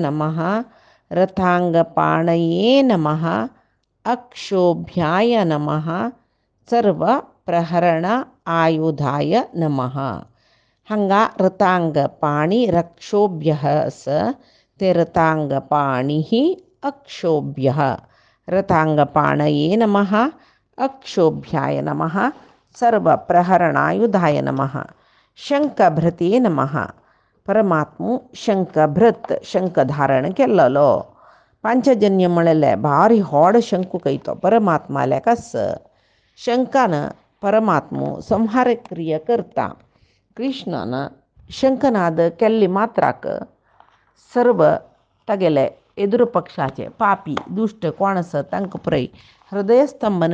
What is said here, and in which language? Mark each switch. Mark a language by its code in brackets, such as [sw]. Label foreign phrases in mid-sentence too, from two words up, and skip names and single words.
[sa] नमः रथाङ्गपाणये नमः अक्षोभ्याय नमः सर्वप्रहरण आयुधाय नमः [kok] हांगा [sa] रथाङ्गपाणि रक्षोभ्यः स ते रथाङ्गपाणिः अक्षोभ्यः रथाङ्गपाणये नमः अक्षोभ्याय नमः सर्वप्रहरणायुधाय नमः शंखभृते नमः [kok] परमात्मू शंखभृत शंख धारण केल्लो पांचजन्य म्हळ्यार भारी व्हड शंख कयतो परमात्माल्या कस शंखान परमात्मो संहार क्रिया करता कृष्णान शंखनाद केल्ली मात्राक सर्व तागेले एदुर पक्षाचे पापी दुष्ट कोण आसा तांकां पुराय हृदयस्तंभन